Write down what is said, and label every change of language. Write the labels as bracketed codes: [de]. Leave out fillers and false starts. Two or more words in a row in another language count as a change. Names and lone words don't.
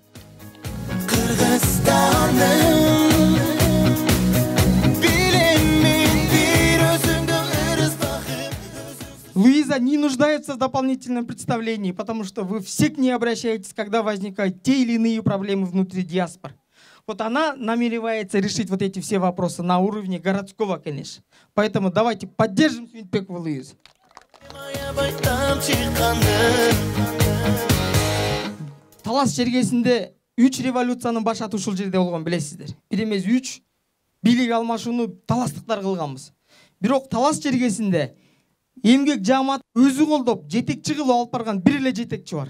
[ru] Луиза не нуждается в дополнительном представлении, потому что вы все к ней обращаетесь, когда возникают те или иные проблемы внутри диаспор. Вот она намеревается решить вот эти все вопросы на уровне городского, конечно. Поэтому давайте поддержим Сүйүнтбекову Луизу. [ky] Талас жергесинде 3 революциянын башаты ушул жерде болгон, билесиздер. Бир эмес 3 бийлик алмашууну таластыктар кылганбыз. Бирок Талас жергесинде эмгек жаамат өзү колдоп, жетекчи кылып алып барган бир эле жетекчи бар.